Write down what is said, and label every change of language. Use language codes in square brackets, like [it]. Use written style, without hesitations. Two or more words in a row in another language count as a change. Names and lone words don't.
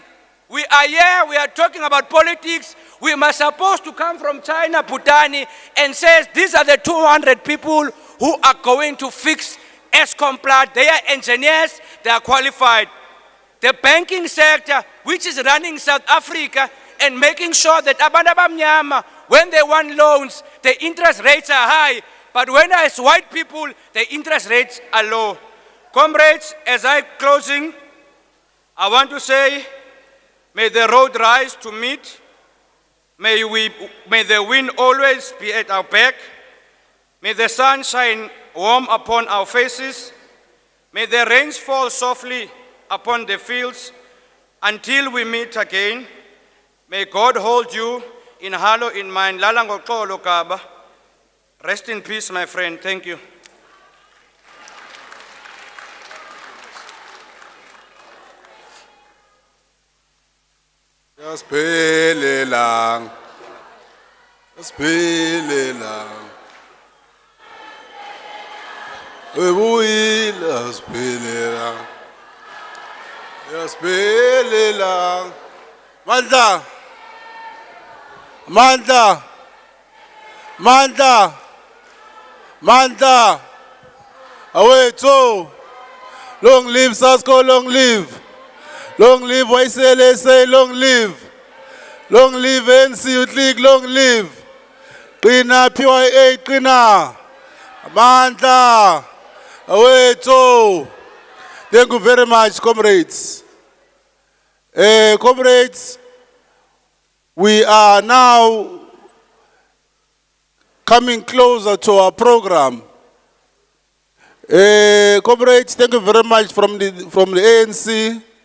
[en] We are here, we are talking about politics. We must supposed to come from China, Bhutani, and says these are the 200 people who are going to fix ESCOM plant. They are engineers, they are qualified. The banking sector, which is running South Africa and making sure that [xh] abantu abamnyama, [en] when they want loans, the interest rates are high, but when as white people, the interest rates are low. Comrades, as I'm closing, I want to say, may the road rise to meet. May the wind always be at our back. May the sun shine warm upon our faces. May the rains fall softly upon the fields until we meet again. May God hold you in hollow in mind. [xh] Lala ngoxolo [en] Kaba. Rest in peace, my friend. Thank you. [xh] Yasiphelelanga Buyile yasiphelelanga mandla Mandla. Mandla. Mandla. Awethu. [en] Long live Sasko, long live. Long live YCLSA, long live. Long live NC Youth League, long live. [xh] Qina PYA, qina. Mandla. Awethu. [en] Thank you very much, comrades. Comrades, we are now coming closer to our program. Comrades, thank you very much from the ANC.